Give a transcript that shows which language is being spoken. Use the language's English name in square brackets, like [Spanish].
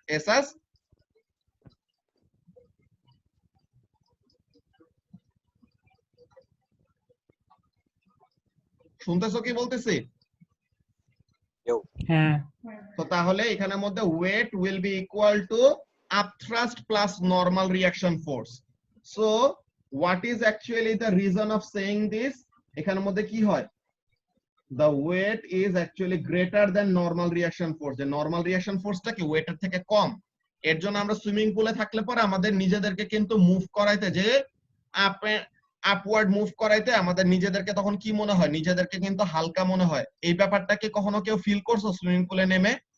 [Bangla] Asus শুনতেছো কি বলতেছি? হ্যাঁ, তো তাহলে এখানের মধ্যে [English] Weight will be equal to upthrust plus normal reaction force. So what is actually the reason of saying this? [Bangla] এখানের মধ্যে কি হয়, [English] the weight is actually greater than normal reaction force। [Bangla] যে নরমাল রিঅ্যাকশন ফোর্সটা কি ওয়েটের থেকে কম। এর জন্য আমরা সুইমিং পুলে থাকলে পরে আমাদের নিজেদেরকে কিন্তু মুভ করাইতে, যে আপওয়ার্ড মুভ করাইতে আমাদের নিজেদেরকে তখন কি মনে হয়? নিজেদেরকে কিন্তু হালকা মনে হয়। এই ব্যাপারটা কি কখনো কেউ ফিল করছো সুইমিং পুলে নেমে?